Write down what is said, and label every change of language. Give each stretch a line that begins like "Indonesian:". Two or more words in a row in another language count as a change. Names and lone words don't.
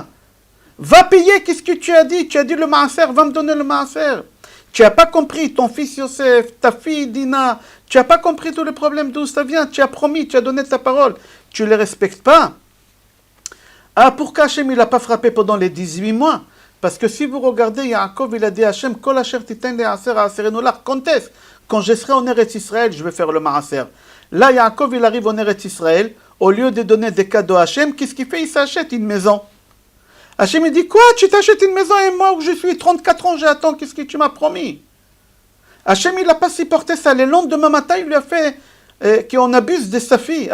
French: Va payer, qu'est-ce que tu as dit? Tu as dit le maaser, va me donner le maaser. Tu n'as pas compris, ton fils Yosef, ta fille Dina, Tu n'as pas compris tous les problèmes d'où ça vient. Tu as promis, tu as donné ta parole. Tu ne les respectes pas. Ah, pourquoi Hachem il n'a pas frappé pendant les 18 mois? Parce que si vous regardez, Yaakov il a dit à Hachem,
Hebrew: כל אשר תתן לעשר אעשרנו לך.
French: Quand je serai en Eretz Israël, je vais faire le maaser. Là, Yaakov il arrive en Eretz Israël. Au lieu de donner des cadeaux à Hachem, qu'est-ce qu'il fait? Il s'achète une maison. Hachem il dit, quoi? Tu t'achètes une maison et moi où je suis 34 ans, j'attends, qu'est-ce que tu m'as promis? Hachem il n'a pas supporté ça. Le lendemain matin, il lui a fait qu'on abuse de sa fille.